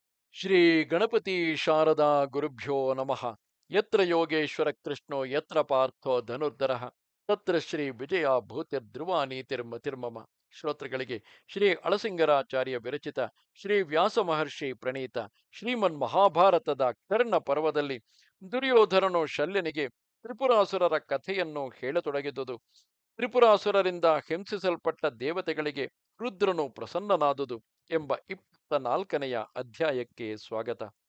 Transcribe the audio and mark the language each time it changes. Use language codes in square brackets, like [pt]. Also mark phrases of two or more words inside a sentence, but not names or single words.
[sa] ಶ್ರೀ ಗಣಪತಿ ಶಾರದಾ ಗುರುಭ್ಯೋ ನಮಃ. ಯತ್ರ ಯೋಗೇಶ್ವರ ಕೃಷ್ಣೋ ಯತ್ರ ಪಾರ್ಥೋ ಧನುರ್ಧರಃ ತತ್ರ ಶ್ರೀ ವಿಜಯ ಭೂತಿರ್ಧ್ರುವ ನೀತಿರ್ಮತಿರ್ಮಮ. [kn] ಶ್ರೋತೃಗಳಿಗೆ ಶ್ರೀ ಅಳಸಿಂಗರಾಚಾರ್ಯ ವಿರಚಿತ ಶ್ರೀ ವ್ಯಾಸ ಮಹರ್ಷಿ ಪ್ರಣೀತ ಶ್ರೀಮನ್ ಮಹಾಭಾರತದ ಕರ್ಣ ಪರ್ವದಲ್ಲಿ ದುರ್ಯೋಧನನು ಶಲ್ಯನಿಗೆ ತ್ರಿಪುರಾಸುರರ ಕಥೆಯನ್ನು ಹೇಳತೊಡಗಿದುದು. ತ್ರಿಪುರಾಸುರರಿಂದ ಹಿಂಸಿಸಲ್ಪಟ್ಟ ದೇವತೆಗಳಿಗೆ ರುದ್ರನು ಪ್ರಸನ್ನನಾದುದು ಎಂಬ 24ನೆಯ ಅಧ್ಯಾಯಕ್ಕೆ ಸ್ವಾಗತ.